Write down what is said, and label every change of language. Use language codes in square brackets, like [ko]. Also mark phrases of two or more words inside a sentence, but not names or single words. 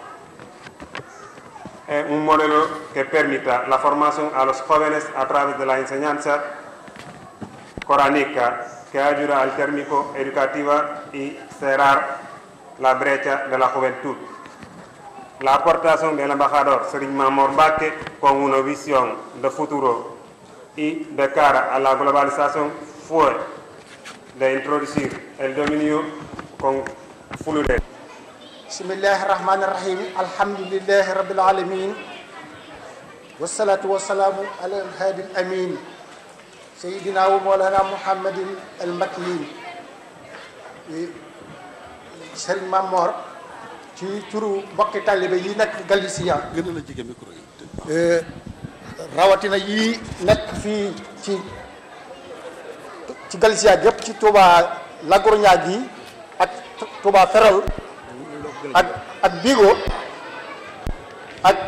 [es] Un modelo que permita la formación a los jóvenes a través de la enseñanza coránica, que ayuda al térmico educativa y cerrar la brecha de la juventud. La aportación del embajador Serigne Mamor Mbacké con una visión de futuro y de cara a la globalización fue de introducir el dominio con fluidez. [ar] بسم الله الرحمن الرحيم. الحمد لله رب العالمين. والصلاة والسلام على الهادي الأمين. سيدنا ومولانا محمد المكين. [wo] Serigne Mamor ci turu mbokki talibé yi nekk Galicia gën a la jege micro yi. rawatina yi nekk fii ci Galicia gépp ci Touba La Coruña gi ak Touba Ferrol ak Vigo ak